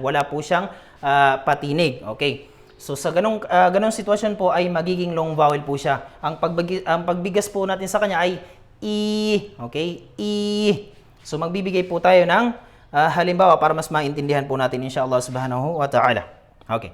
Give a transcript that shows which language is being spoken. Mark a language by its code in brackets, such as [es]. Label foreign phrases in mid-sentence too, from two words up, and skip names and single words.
[tl] Wala po siyang patinig. Okay. So sa ganong sitwasyon po ay magiging long vowel po siya. Ang pagbigas po natin sa kanya ay i. Okay? I. So magbibigay po tayo ng halimbawa para mas maintindihan po natin [ar] إن شاء الله سبحانه وتعالى. [tl] Okay.